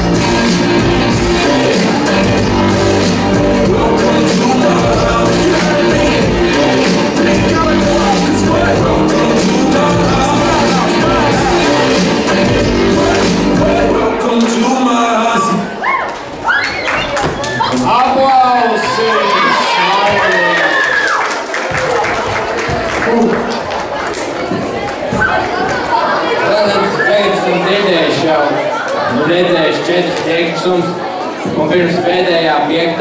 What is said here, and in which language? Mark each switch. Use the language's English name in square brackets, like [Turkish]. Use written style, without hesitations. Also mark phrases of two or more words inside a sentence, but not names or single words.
[English] Welcome to my house. Welcome to my house. Welcome to my house. [Latvian] Aplausi! Tagad esam dzirdējuši jau, redzējuši 4 priekšsums, un pirms pēdējā 5.